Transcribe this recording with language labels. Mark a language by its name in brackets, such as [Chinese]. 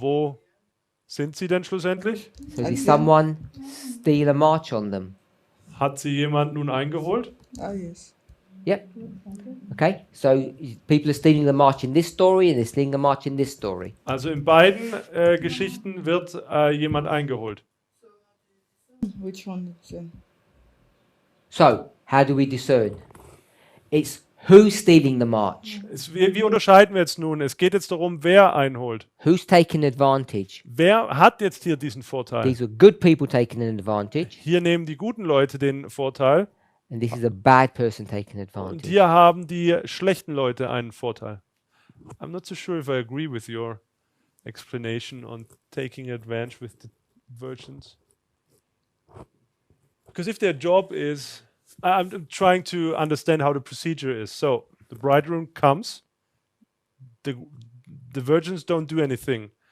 [German] wo sind sie denn schlussendlich? [English] So did someone steal a march on them? [German] Hat sie jemand nun eingeholt? [English] Ah, yes. Yep. Okay. So people are stealing the march in this story and they're stealing the march in this story. [German] Also in beiden Geschichten wird jemand eingeholt. [English] Which one is it? So how do we discern? It's who's stealing the march? [German] Wie unterscheiden wir jetzt nun? Es geht jetzt darum, wer einholt. [English] Who's taking advantage? [German] Wer hat jetzt hier diesen Vorteil? [English] These are good people taking an advantage, [German] Hier nehmen die guten Leute den Vorteil [English] and this is a bad person taking [German] und [English] advantage. [German] hier haben die schlechten Leute einen Vorteil. [English] I'm not so sure if I agree with your explanation on taking advantage with the virgins. Because if their job is, I'm trying to understand how the procedure is. So the bridegroom comes, the virgins don't do anything.